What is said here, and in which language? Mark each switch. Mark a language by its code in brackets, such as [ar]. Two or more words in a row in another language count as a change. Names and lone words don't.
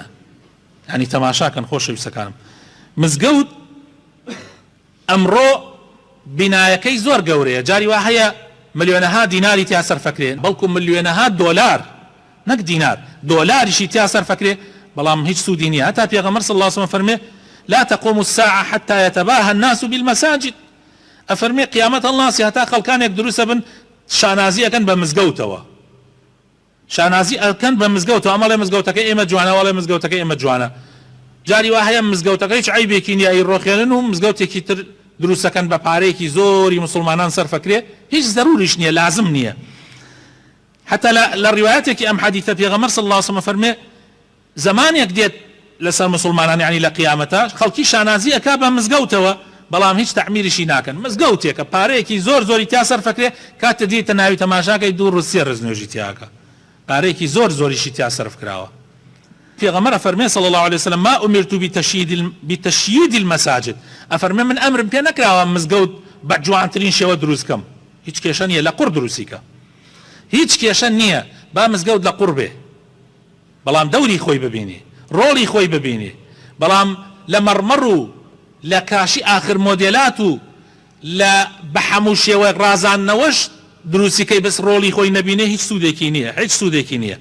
[ckb] یعنی تەماشاکەن خۆشەویستەکانم، مزگەوت ئەمڕۆ بینایەکەی زۆر گەورەیە، جاری وا هەیە ملیۆنەها دیناری تیا سەرفەکرێن، بەڵکو ملیۆنەها دۆلار، نەک دینار، دۆلاریشی تیا سەرفەکرێ، بەڵام هیچ سوودی نییە. هەتا پێغەمبەر [ar] صلی الله علیه وسلم فەرمێ لا تقوم الساعة حتى يتباهى الناس بالمساجد. [ckb] ئەفەرمێ قیامەت هەڵناسی هەتا خەڵکانێک دروستە بن شانازی ئەکەن بە مزگەوتەوە، شانازی ئەکەن بە مزگەوتەوە، ئەمەڵێ مزگەوتەکەی ئێمە جوانە، وەڵێ مزگەوتەکەی ئێمە جوانە. جاری وا هەیە مزگەوتەکەی هیچ عیبێکی نییە، ڕۆخێنن و مزگەوتێکی تر دروستەکەن بە پارەیەکی زۆری مسلمانان سەرفەکرێ، هیچ ضروریش نییە، لازم نییە. حتا لە ڕیوایەتێکی ئەم حەدیثە پێغەمبەر [ar] صلی الله علیه وسلم [ckb] فەرمێ زمانێک دێت لەسەر مسلمانان، یعنی لە قیامەتە خەڵکی شانازی ئەکا بە مزگەوتەوە، بەڵام هیچ تعمیریشی ناکەن. مزگەوتێکە پارەیەکی زۆر زۆری تیا سەرفەکرێ، کاتە دیتە ناوی تەماشاکەی دوو ڕۆژ سێ ڕۆژ نوێژی تیاکە، پارەیەکی زۆر زۆریشی تیا سەرف کراوە. پێغەمبەر فەرمێ [ar] صلی الله علیه وسلم ما أمرت بتشييد المساجد، [ckb] ئەفەرمێ من ئەمرم پێ نەکراوە مزگەوت بە جوانترین شێوە دروستکەم، هیچ کێشە نییە لە قوڕ دروستیکە، هیچ کێشە نییە با مزگەوت لە قوڕ بێ، بەڵام دەوری خۆی ببینێ، ڕۆڵی خۆی ببینێ، بەڵام لە مەڕمەڕ و لە کاشی ئاخر مۆدێلات و لە بە هەموو شێوەیەک ڕازاندنەوەش دروستیکەی بەس ڕۆڵی خۆی نەبینێ، هیچ سوودێکی نییە، هیچ سوودێکی نییە.